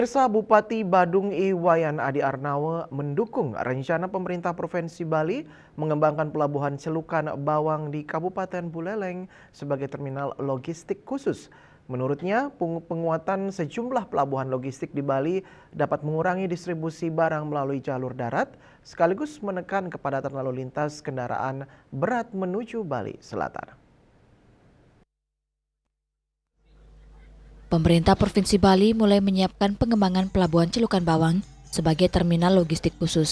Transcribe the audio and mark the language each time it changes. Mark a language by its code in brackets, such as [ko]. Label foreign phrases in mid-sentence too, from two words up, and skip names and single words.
[id] Pemirsa, Bupati Badung Iwayan Adi Arnawa mendukung rencana pemerintah Provinsi Bali mengembangkan pelabuhan celukan bawang di Kabupaten Buleleng sebagai terminal logistik khusus. Menurutnya, penguatan sejumlah pelabuhan logistik di Bali dapat mengurangi distribusi barang melalui jalur darat, sekaligus menekan kepadatan lalu lintas kendaraan berat menuju Bali Selatan. Pemerintah Provinsi Bali mulai menyiapkan pengembangan pelabuhan celukan bawang sebagai terminal logistik khusus.